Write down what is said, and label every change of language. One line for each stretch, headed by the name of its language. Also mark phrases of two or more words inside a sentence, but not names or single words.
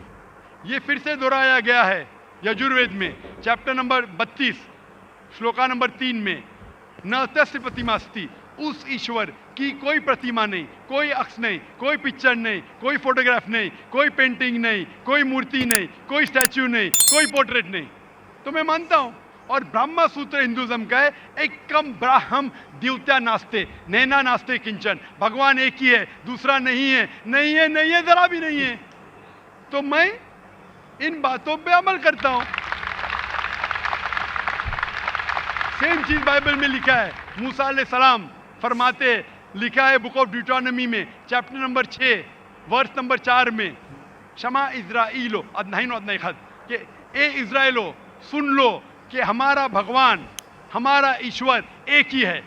Urdu: یہ پھر سے دہرایا گیا ہے یجوروید میں چیپٹر نمبر 32 شلوکا نمبر 3 میں,
Sanskrit: न तस्य प्रतिमा अस्ति,
Urdu: اس ایشور کی کوئی پرتیما نہیں, کوئی عکس نہیں, کوئی پکچر نہیں, کوئی فوٹوگراف نہیں, کوئی پینٹنگ نہیں, کوئی مورتی نہیں, کوئی اسٹیچو نہیں, کوئی پورٹریٹ نہیں. تو میں مانتا ہوں. اور برہما سوتر ہندوازم کا ہے,
Sanskrit: एकं ब्रह्म द्वितीयं नास्ति नेह नास्ति किञ्चन,
Urdu: بھگوان ایک ہی ہے دوسرا نہیں ہے, نہیں ہے, نہیں ہے, ذرا بھی نہیں ہے. تو میں ان باتوں پہ عمل کرتا ہوں. سیم چیز بائبل میں لکھا ہے. موسیٰ علیہ السلام فرماتے, لکھا ہے
English: Book of Deuteronomy
Urdu: میں چیپٹر نمبر 6 ورس نمبر 4 میں,
Hebrew: שמע ישראל אלוהינו אדוני אחד,
Urdu: کہ اے اسرائیلو سن لو کہ ہمارا بھگوان ہمارا ایشور ایک ہی ہے.